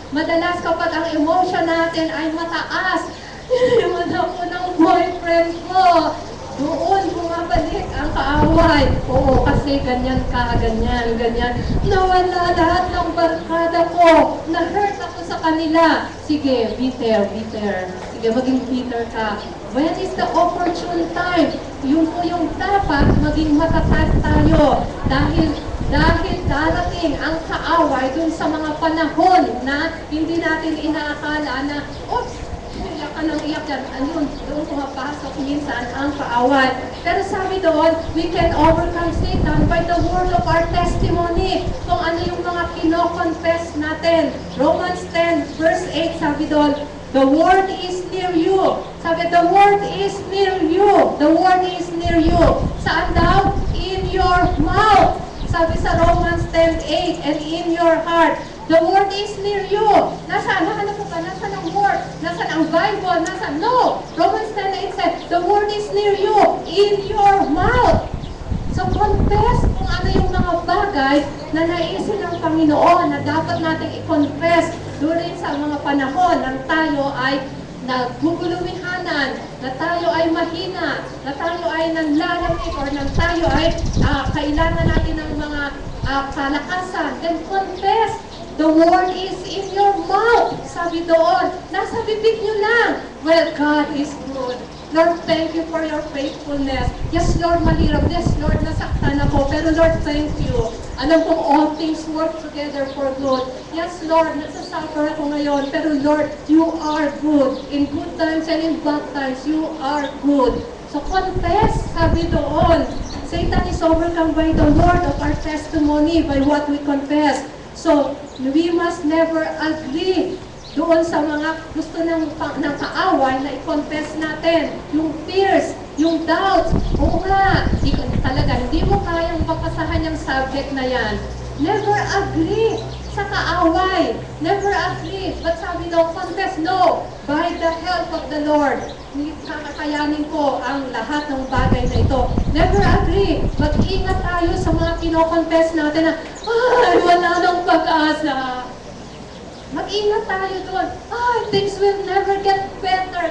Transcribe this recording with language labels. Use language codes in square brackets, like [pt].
[tl] Madalas, kapag ang emotion natin ay mataas, iniwan ako ng boyfriend ko, doon bumabalik ang kaaway. Oo, kasi ganyan ka, ganyan. Nawala lahat ng barkada ko. Na-hurt ako sa kanila. Sige, bitter. Sige, Sige, maging bitter ka. [en] When is the opportune time? [tl] Yun po yung dapat maging matatag tayo. Dahil darating ang kaaway dun sa mga panahon na hindi natin inaakala na, oops, iyak ka ng iyak yan. Ayun, doon pumapasok minsan ang kaaway. [en] Pero sabi doon, we can overcome Satan by the word of our testimony. [tl] Kung ano yung mga kino-confess natin. Romans 10 verse 8 sabi doon, the word is near you. [en] Sabi, the word is near you. The word is near you. Saan daw? In your mouth. [tl] Sabi sa Romans 10:8, and in your heart. The word is near you. Nasaan? Nahanap ko ba? Nasaan ang word? Nasaan ang Bible? Nasaan? No! [en] Romans 10:8 said, the word is near you. In your mouth. [tl] So confess kung ano yung mga bagay na naisin ng Panginoon na dapat nating i-confess during sa mga panahon nang tayo ay nagugulumihanan, na tayo ay mahina, na tayo ay nanlalamig, or nang tayo ay kailangan natin ng mga kalakasan. [en] Then confess. The word is in your mouth. Sabi doon, nasa bibig nyo lang. Well, God is good. Lord, thank you for your faithfulness. [tl] Yes, Lord, malirap. Yes, Lord, nasaktan ako. Pero Lord, thank you. [en] Alam kong all things work together for good. [tl] Yes, Lord, nasasuffer ako ngayon. [en] Pero Lord, you are good. In good times and in bad times, you are good. So confess, sabi doon. Satan is overcome by the word of our testimony, by what we confess. [tl] So, we must never agree doon sa mga gusto ng kaaway na i-confess natin. Yung fears, yung doubts. Oo nga, talaga, hindi mo kayang papasahan yung subject na yan. [en] Never agree sa kaaway. Never agree. But sabi daw, confess, no. By the help of the Lord. [tl] Kakakayanin ko ang lahat ng bagay na ito. Never agree. Mag-ingat tayo sa mga kino-confess natin na, ay, wala nang pag-asa. Mag-ingat tayo doon. [en] Ay, things will never get better.